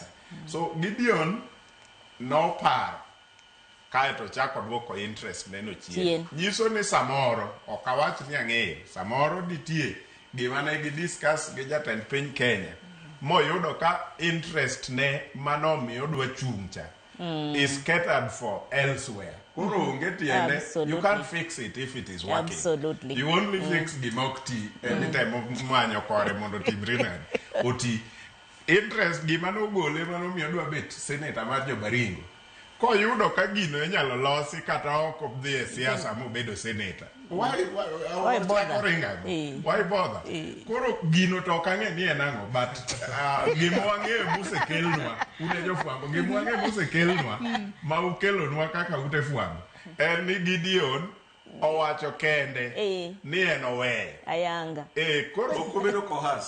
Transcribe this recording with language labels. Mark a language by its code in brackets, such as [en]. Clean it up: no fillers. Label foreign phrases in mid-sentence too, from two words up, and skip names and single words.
[luo] So Gideon noparo kaeto chako duoko interest neno chien. Nyiso ni samoro ok awach ni ang'eyo, samoro nitie gima ne gi discuss gi jatend piny Kenya moyudo ka interest ne manomiyo dwa chung'cha [en] is catered for elsewhere. [luo] Koro onge tiende, [en] you can't fix it if it is working. Absolutely. You only fix [luo] gimokti anytime manyo kore mondo timre nade oti. Interest gima nogole manomiyo dwa bet senator mar Jobaringo, koyudo ka gino inyalo losi kata ok odhi e siasa mobedo senator. [en] Why bother? [luo] Koro gino to ok ang'e ni en ang'o, but gima wang'eyo mosekelnwa, une jofwambo, gima wang'eyo mosekelnwa ma ukelonwa kaka ute fwambo, en ni Gideon owacho kende ni en oweyo. Ayanga. Koro ok obedo kohas.